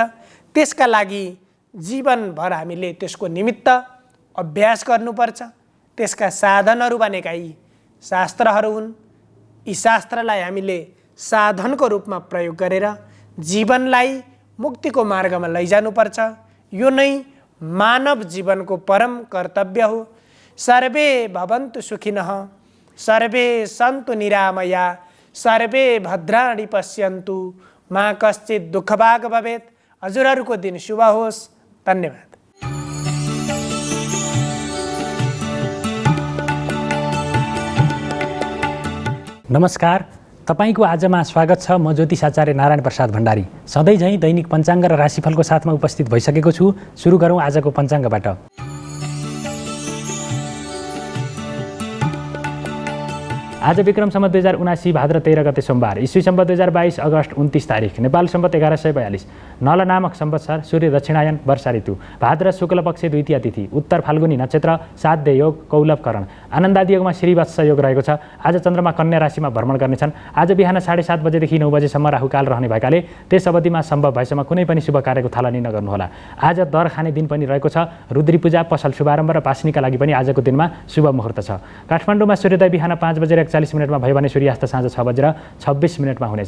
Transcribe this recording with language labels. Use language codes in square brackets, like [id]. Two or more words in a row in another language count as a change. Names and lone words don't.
[ne] त्यसका लागि जीवनभर हामीले त्यसको निमित्त अभ्यास गर्नुपर्छ। त्यसका साधनहरू भनेका यी शास्त्रहरू हुन्। यी शास्त्रलाई हामीले साधनको रूपमा प्रयोग गरेर जीवनलाई मुक्तिको मार्गमा लैजानुपर्छ। यो नै मानव जीवनको परम कर्तव्य हो। [sa] सर्वे भवन्तु सुखिनः, सर्वे सन्तु निरामया, सर्वे भद्राणि पश्यन्तु, मा कश्चित् दुःखभाग् भवेत्। [ne] हजुरहरूको दिन शुभ होस्। धन्यवाद। नमस्कार, तपाईको आजमा स्वागत छ। म ज्योतिष आचार्य नारायण प्रसाद भण्डारी सधैँ झैँ दैनिक पञ्चाङ्ग र राशिफलको साथमा उपस्थित भइसकेको छु। सुरु गरौँ आजको पञ्चाङ्गबाट। आज विक्रम सम्वत 2079 भाद्र 13 गते सोमबार, ईस्वी सम्वत 2022 अगस्त 29 तारिक, नेपाल सम्वत 1142, नल नामक संवत्सर, सूर्य दक्षिणायन, वर्षा ऋतु, भाद्र शुक्ल पक्ष द्वितीय तिथि, उत्तर फाल्गुनी नक्षत्र, साध्य योग, कौलभ करण, आनन्दादि योगमा श्रीवत्स योग रहेको छ। आज चन्द्रमा कन्या राशिमा भ्रमण गर्नेछन्। आज बिहान 7:30 बजेदेखि 9 बजेसम्म राहुकाल रहने भएकाले त्यस अवधिमा सम्भव भएसम्म कुनै पनि शुभ कार्यको थालनी नगर्नुहोला। आज दर खाने दिन पनि रहेको छ। रुद्री पूजा, पसल शुभारम्भ र पासनीका लागि पनि आजको दिनमा शुभ मुहुर्त छ। काठमाडौँमा सूर्योदय बिहान 5:41 मा भयो भने सूर्यास्त साँझ 6:26 हुनेछ।